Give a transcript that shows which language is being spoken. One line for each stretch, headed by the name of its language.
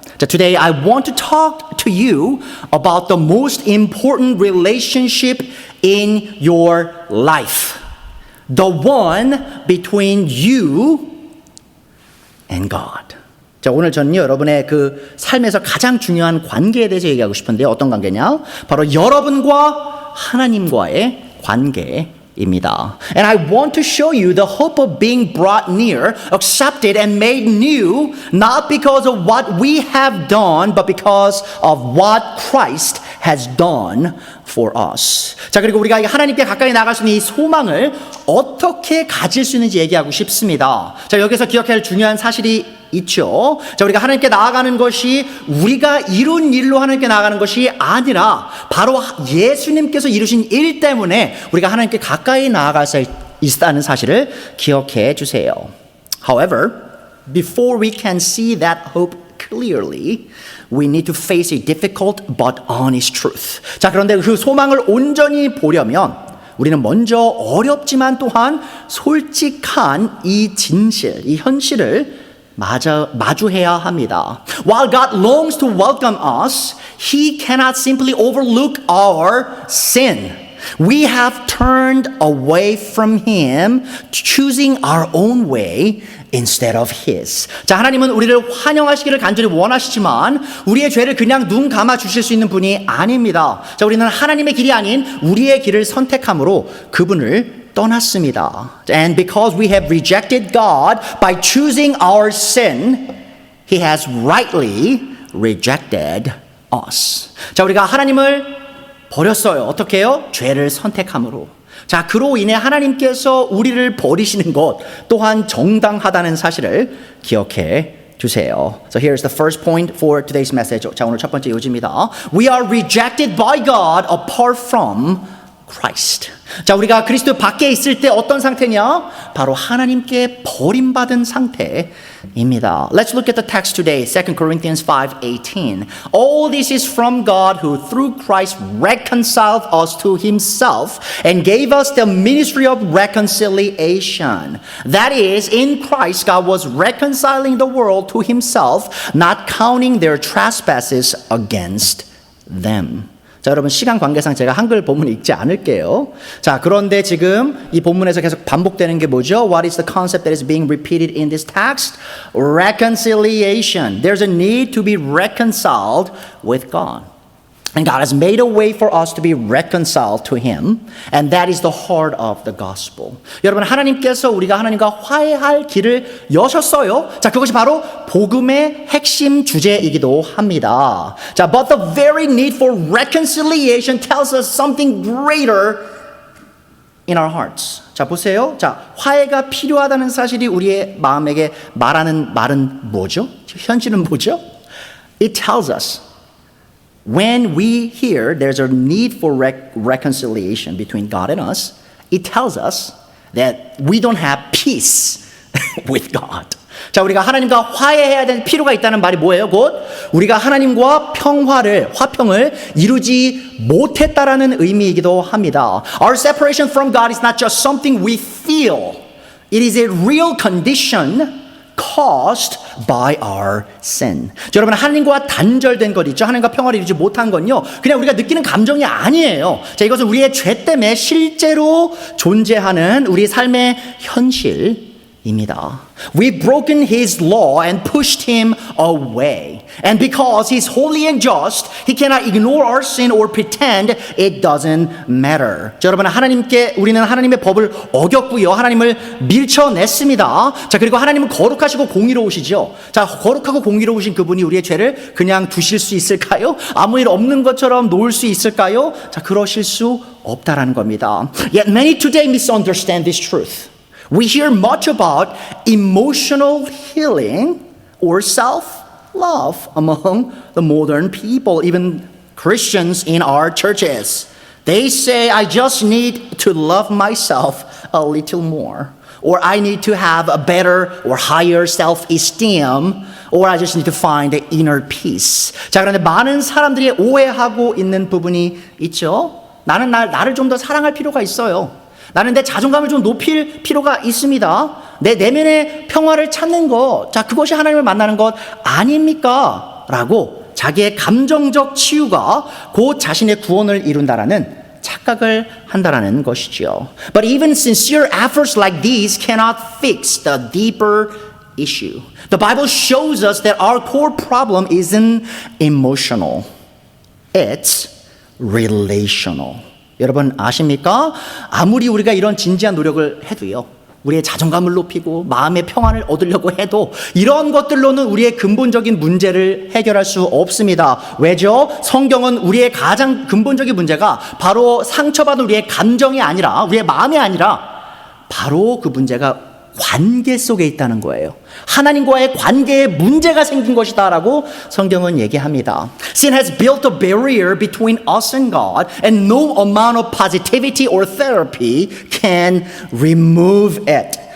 English: 자, today I want to talk to you about the most important relationship in your life. The one between you and God.
Korean: 자, 오늘 저는요 여러분의 그 삶에서 가장 중요한 관계에 대해서 얘기하고 싶은데요. 어떤 관계냐? 바로 여러분과 하나님과의 관계입니다.
English: And I want to show you the hope of being brought near, accepted and made new, not because of what we have done, but because of what Christ has done for us.
Korean: 자, 그리고 우리가 하나님께 가까이 나갈 수 있는 이 소망을 어떻게 가질 수 있는지 얘기하고 싶습니다. 자, 여기서 기억해야 할 중요한 사실이 있죠. 자, 우리가 하나님께 나아가는 것이 우리가 이룬 일로 하나님께 나아가는 것이 아니라 바로 예수님께서 이루신 일 때문에 우리가 하나님께 가까이 나아갈 수 있다는 사실을 기억해 주세요.
English: However, before we can see that hope clearly, we need to face a difficult but honest truth.
Korean: 자, 그런데 그 소망을 온전히 보려면 우리는 먼저 어렵지만 또한 솔직한 이 진실, 이 현실을 마주해야 합니다.
English: While God longs to welcome us, He cannot simply overlook our sin. We have turned away from Him, choosing our own way instead of His.
Korean: 자, 하나님은 우리를 환영하시기를 간절히 원하시지만 우리의 죄를 그냥 눈 감아 주실 수 있는 분이 아닙니다. 자, 우리는 하나님의 길이 아닌 우리의 길을 선택함으로 그분을 떠났습니다.
English: And because we have rejected God by choosing our sin, He has rightly rejected us.
Korean: 자, 우리가 하나님을 버렸어요. 어떻게 해요? 죄를 선택함으로. 자, 그로 인해 하나님께서 우리를 버리시는 것 또한 정당하다는 사실을 기억해 주세요.
English: So here's the first point for today's message.
Korean: 자, 오늘 첫 번째 요지입니다.
English: We are rejected by God apart from Christ.
Korean: 자, 우리가 그리스도 밖에 있을 때 어떤 상태냐? 바로 하나님께 버림받은 상태입니다.
English: Let's look at the text today, 2 Corinthians 5:18. All this is from God who through Christ reconciled us to himself and gave us the ministry of reconciliation. That is, in Christ God was reconciling the world to himself, not counting their trespasses against them.
Korean: 자, 여러분 시간 관계상 제가 한글 본문 읽지 않을게요. 자, 그런데 지금 이 본문에서 계속 반복되는 게 뭐죠?
English: What is the concept that is being repeated in this text? Reconciliation. There's a need to be reconciled with God. And God has made a way for us to be reconciled to Him. And that is the heart of the gospel.
Korean: 여러분, 하나님께서 우리가 하나님과 화해할 길을 여셨어요. 자, 그것이 바로 복음의 핵심 주제이기도 합니다.
English: 자, but the very need for reconciliation tells us something greater in our hearts.
Korean: 자, 보세요. 자, 화해가 필요하다는 사실이 우리의 마음에게 말하는 말은 뭐죠? 현실은 뭐죠?
English: It tells us when we hear there's a need for reconciliation between God and us, it tells us that we don't have peace with God.
Korean: 자, 우리가 하나님과 화해해야 되는 필요가 있다는 말이 뭐예요? 곧 우리가 하나님과 화평을 이루지 못했다라는 의미이기도 합니다.
English: Our separation from God is not just something we feel. It is a real condition caused by our sin.
Korean: 자, 여러분, 하나님과 단절된 것 있죠? 하나님과 평화를 이루지 못한 건요, 그냥 우리가 느끼는 감정이 아니에요. 자, 이것은 우리의 죄 때문에 실제로 존재하는 우리 삶의 현실입니다.
English: We've broken His law and pushed Him away. And because He's holy and just, He cannot ignore our sin or pretend it doesn't matter.
Korean: 자, 여러분, 우리는 하나님의 법을 어겼고요. 하나님을 밀쳐냈습니다. 자, 그리고 하나님은 거룩하시고 공의로우시죠. 자, 거룩하고 공의로우신 그분이 우리의 죄를 그냥 두실 수 있을까요? 아무 일 없는 것처럼 놓을 수 있을까요? 자, 그러실 수 없다라는 겁니다.
English: Yet many today misunderstand this truth. We hear much about emotional healing or self-love among the modern people, even Christians in our churches. They say, I just need to love myself a little more, or I need to have a better or higher self-esteem, or I just need to find the inner peace.
Korean: 자, 그런데 많은 사람들이 오해하고 있는 부분이 있죠. 나를 좀 더 사랑할 필요가 있어요. 나는 내 자존감을 좀 높일 필요가 있습니다. 내 내면의 평화를 찾는 것, 자, 그것이 하나님을 만나는 것 아닙니까? 라고 자기의 감정적 치유가 곧 자신의 구원을 이룬다라는 착각을 한다라는 것이죠.
English: But even sincere efforts like these cannot fix the deeper issue. The Bible shows us that our core problem isn't emotional. It's relational.
Korean: 여러분 아십니까? 아무리 우리가 이런 진지한 노력을 해도요, 우리의 자존감을 높이고 마음의 평안을 얻으려고 해도 이런 것들로는 우리의 근본적인 문제를 해결할 수 없습니다. 왜죠? 성경은 우리의 가장 근본적인 문제가 바로 상처받은 우리의 감정이 아니라, 우리의 마음이 아니라 바로 그 문제가 관계 속에 있다는 거예요. 하나님과의 관계에 문제가 생긴 것이다 라고 성경은 얘기합니다.
English: Sin has built a barrier between us and God, and no amount of positivity or therapy can remove it.